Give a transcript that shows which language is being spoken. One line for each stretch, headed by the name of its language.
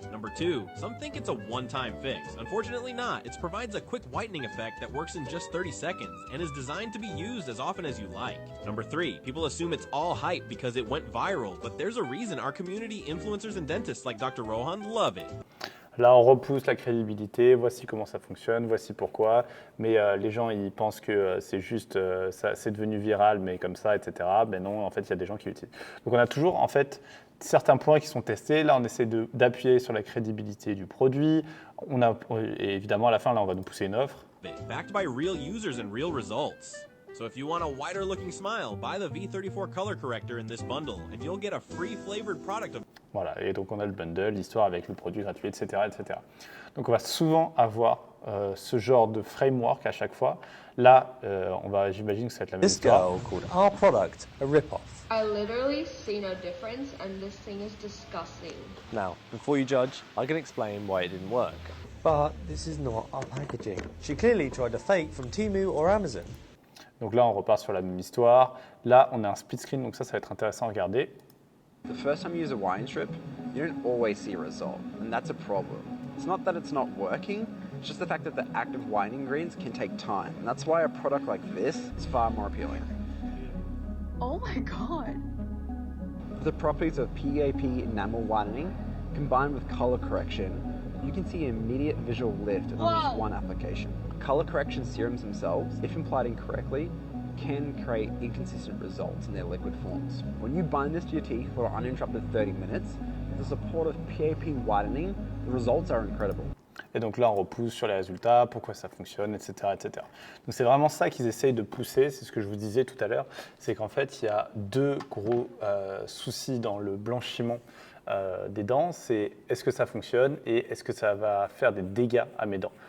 English: Number 2, some think it's a one-time fix. Unfortunately not. It provides a quick whitening effect that works in just 30 seconds, and is designed to be used as often as you like. Number 3, people assume it's all hype because it went viral, but there's a reason our community influencers and dentists like Dr. Rohan love it.
French: Là, on repousse la crédibilité, voici comment ça fonctionne, voici pourquoi. Mais les gens, ils pensent que c'est juste, c'est devenu viral, mais comme ça, etc. Mais non, en fait, il y a des gens qui l'utilisent. Donc, on a toujours, en fait, certains points qui sont testés. Là, on essaie d'appuyer sur la crédibilité du produit. Et évidemment, à la fin, là, on va nous pousser une offre.
English: Backed by real users and real results. So if you want a whiter looking smile, buy the V34 color corrector in this bundle, and you'll get a free flavored product of...
French: Voilà, et donc on a le bundle, l'histoire avec le produit gratuit, etc., etc. Donc on va souvent avoir ce genre de framework à chaque fois. Là, j'imagine que ça va être la même histoire.
English: This girl called our product a rip-off. I literally see no difference, and this thing is disgusting. Now, before you judge, I can explain why it didn't work. But this is not our packaging. She clearly tried to fake from Temu or Amazon.
French: Donc là, on repart sur la même histoire. Là, on a un split screen, donc ça va être intéressant à regarder.
English: The first time you use a whitening strip, you don't always see a result, and that's a problem. It's not that it's not working, it's just the fact that the active whitening ingredients can take time, and that's why a product like this is far more appealing. Oh my god. The properties of PAP enamel whitening combined with color correction, you can see an immediate visual lift in almost one application. Color correction serums themselves, if applied incorrectly, can create inconsistent results in their liquid forms. When you bind this to your teeth for uninterrupted 30 minutes, with the support of PAP whitening, the results are incredible.
French: Et donc là, on repousse sur les résultats, pourquoi ça fonctionne, etc., etc. Donc c'est vraiment ça qu'ils essayent de pousser, c'est ce que je vous disais tout à l'heure, c'est qu'en fait, il y a deux gros soucis dans le blanchiment des dents, c'est est-ce que ça fonctionne et est-ce que ça va faire des dégâts à mes dents.